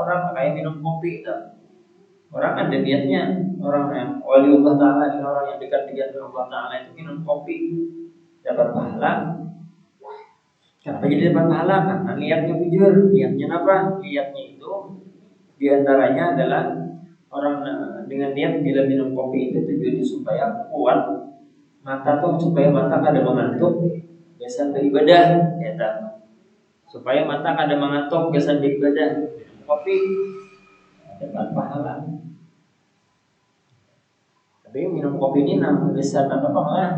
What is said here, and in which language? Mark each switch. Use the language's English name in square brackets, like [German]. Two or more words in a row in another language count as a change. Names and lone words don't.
[Indonesian] Orang kayak minum kopi itu. Orang ada niatnya, orang yang wali Allah Ta'ala, orang yang dekat dengan Allah Ta'ala itu minum kopi dapat pahala. Kenapa jadi dapat pahala? Karena niatnya jujur. Niatnya apa? Niatnya itu diantaranya adalah orang dengan niat bila minum kopi itu tujuannya supaya kuat mata tuh, supaya mata kada mengantuk biasa beribadah, ya tak? Supaya mata kada mengantuk biasa beribadah. Kopi dapat pahala. Tapi minum kopi ini biasa apa lah?